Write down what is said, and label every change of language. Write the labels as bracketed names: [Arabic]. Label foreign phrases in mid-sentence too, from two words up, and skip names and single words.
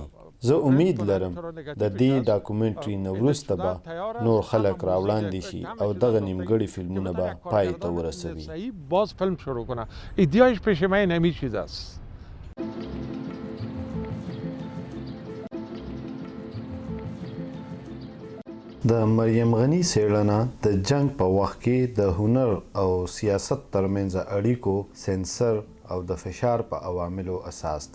[Pashto] زه امید لرم د دې ډاکومنټري نه وروسته به نور خلک راوړاندې شي او دغه نیمګړي فلمونه به پای ته ورسوي. [Persian] باز فیلم شروع کنه. ایدیایش پیش من همین چیز است. [Pashto] د مریم غني څېړنه د جنگ په وخت کې د هنر او سیاست ترمنځ اړیکو سنسر او د فشار په عواملو اساس ده.